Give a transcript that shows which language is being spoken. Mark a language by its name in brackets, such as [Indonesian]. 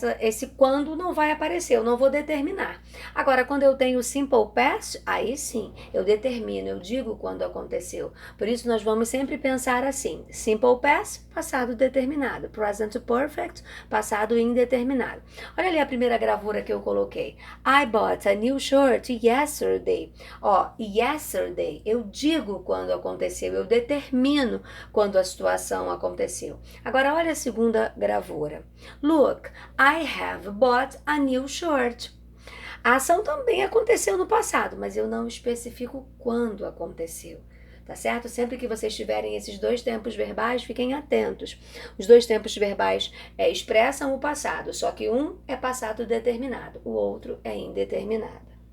[Portuguese] Esse quando não vai aparecer, eu não vou determinar. Agora, quando eu tenho simple past, aí sim, eu determino, eu digo quando aconteceu. Por isso, nós vamos sempre pensar assim: simple past, passado determinado; present perfect, passado indeterminado. Olha ali a primeira gravura que eu coloquei. [English] I bought a new shirt yesterday. [Portuguese] Ó, yesterday, eu digo quando aconteceu, eu determino quando a situação aconteceu. Agora, olha a segunda gravura. [English] Look, I have bought a new shirt. [Portuguese] A ação também aconteceu no passado, mas eu não especifico quando aconteceu. Tá certo? Sempre que vocês tiverem esses dois tempos verbais, fiquem atentos. Os dois tempos verbais expressam o passado, só que um é passado determinado, o outro é indeterminado.